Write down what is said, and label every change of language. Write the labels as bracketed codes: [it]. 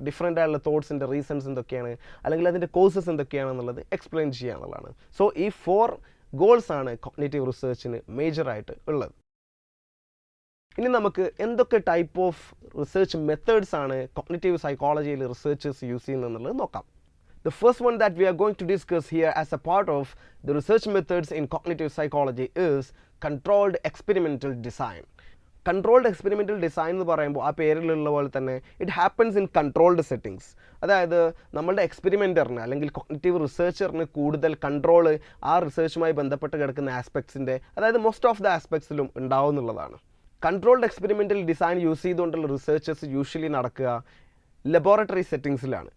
[ml] Different ആയിട്ടുള്ള തോട്ട്സിൻ്റെ reasons എന്തൊക്കെയാണ് അല്ലെങ്കിൽ അതിൻ്റെ കോഴ്സസ് എന്തൊക്കെയാണെന്നുള്ളത് എക്സ്പ്ലെയിൻ ചെയ്യുക എന്നുള്ളതാണ്. സോ ഈ 4 ഗോൾസ് ആണ് കോഗ്നിറ്റീവ് റിസർച്ചിന് മേജറായിട്ട് ഉള്ളത്. ഇനി നമുക്ക് എന്തൊക്കെ ടൈപ്പ് ഓഫ് റിസർച്ച് മെത്തേഡ്സ് ആണ് കോഗ്നിറ്റീവ് സൈക്കോളജിയിൽ റിസർച്ചേഴ്സ് യൂസ് ചെയ്യുന്നതെന്നുള്ളത് നോക്കാം. [en] The first one that we are going to discuss here as a part of the research methods in cognitive psychology is controlled experimental design. [ml] Controlled experimental design എന്ന് പറയുമ്പോൾ ആ പേരിലുള്ള പോലെ തന്നെ [en] It happens in controlled settings. [ml] അതായത് നമ്മളുടെ എക്സ്പെരിമെൻറ്ററിന് അല്ലെങ്കിൽ cognitive റിസർച്ചറിന് കൂടുതൽ കൺട്രോൾ ആ റിസർച്ചുമായി ബന്ധപ്പെട്ട് കിടക്കുന്ന ആസ്പെക്ട്സിൻ്റെ അതായത് മോസ്റ്റ് ഓഫ് ദ ആസ്പെക്ട്സിലും ഉണ്ടാവും എന്നുള്ളതാണ്. കൺട്രോൾഡ് എക്സ്പെരിമെൻ്റൽ ഡിസൈൻ യൂസ് ചെയ്തുകൊണ്ടുള്ള റിസർച്ചസ് യൂഷ്വലി നടക്കുക ലബോറട്ടറി സെറ്റിങ്സിലാണ്.